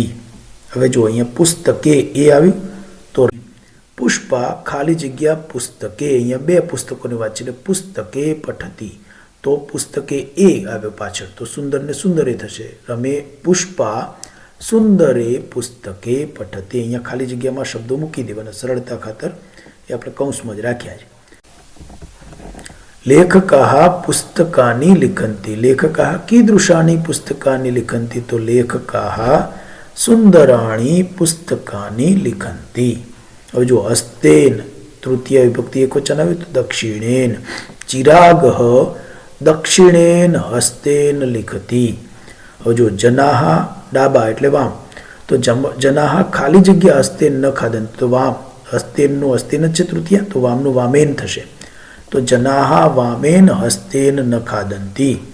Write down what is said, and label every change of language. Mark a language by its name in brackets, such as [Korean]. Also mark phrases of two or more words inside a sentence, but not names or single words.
[Gujarati] હવે જો અહીંયા પુસ્તકે એ આવ્યું તો પુષ્પા ખાલી જગ્યા પુસ્તકે, અહીંયા બે પુસ્તકોની વાત છે એટલે [Sanskrit] પુસ્તકે પઠતી [Gujarati] તો પુસ્તકે એ આવ્યો પાછળ તો સુંદર ને સુંદરે થશે। [Sanskrit] રમે પુષ્પા સુંદરે પુસ્તકે પઠતી, [Gujarati] અહીંયા ખાલી જગ્યામાં શબ્દો મૂકી દેવાના સરળતા ખાતર, એ આપણે કૌંસમાં જ રાખ્યા છે। [Sanskrit] લેખકાः પુસ્તકાनि लिखन्ति, लेखकाः कीदृशानि पुस्तकानि लिखन्ति तो लेखकाः सुंदराणि पुस्तकानि लिखन्ति। [Gujarati] હવે જો હસ્તેન તૃતીય વિભક્તિ એકવચન આવ્યું તો દક્ષિણેન, [Sanskrit] ચિરાગઃ દક્ષિણેન હસ્તેન લિખતિ। [Gujarati] હવે જો જનાહ ડાબા એટલે વામ તો જનાહ ખાલી જગ્યા [Sanskrit] હસ્તેન ન ખાદંતિ [Gujarati] તો વામ, હસ્તેનનું હસ્તેન જ છે તૃતીય તો વામનું વામેન થશે તો [Sanskrit] જનાહ વામેન હસ્તેન ન ખાદંતિ।